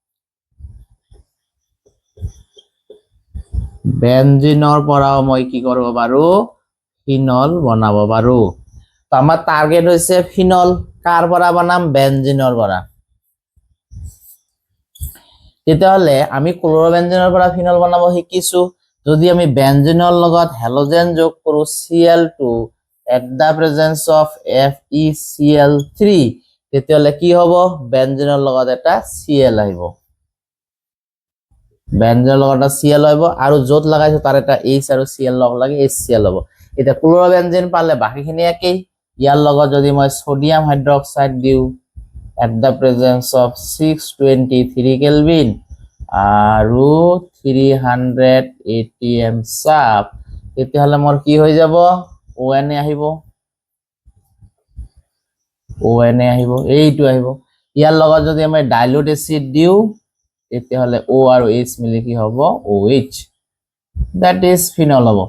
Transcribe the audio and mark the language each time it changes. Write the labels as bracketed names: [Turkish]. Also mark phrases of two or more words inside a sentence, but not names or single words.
[Assamese] বেঞ্জিনৰ পৰাও মই কি কৰিব পাৰো, ফিনল বনাব পাৰো। তো আমাৰ টার্গেট হৈছে ফিনল, কাৰ পৰা বনাম, বেঞ্জিনৰ পৰা। তেতিয়াহ'লে আমি ক্লোৰোবেঞ্জিনৰ পৰা ফিনল বনাব শিকিছো। যদি আমি বেঞ্জিনৰ লগত হেলোজেন যোগ কৰো [English] Cl2 at the presence of FeCl3, [Assamese] তেতিয়াহ'লে কি হ'ব, বেঞ্জিনৰ লগত এটা Cl আহিব, বেঞ্জিনৰ লগত এটা Cl আহিব, আৰু য'ত লগাইছো তাৰ এটা H আৰু Cl লগ লাগি HCl হ'ব। এতিয়া ক্লোৰোবেঞ্জিন পালে বাকিখিনি একেই। ইয়াৰ লগত যদি মই [English] sodium hydroxide [Assamese] দিও [English] at the presence of 623 [Assamese] কেলভিন আৰু 300 atm সাব, তেতিয়াহ'লে মোৰ কি হৈ যাব, ONA আহিব, এইটো আহিব। ইয়াৰ লগত যদি আমি ডাইলুট এচিড দিও, তেতিয়াহ'লে O আৰু H মিলি কি হ'ব, OH, [English] that is [Assamese] ফিনল হ'ব।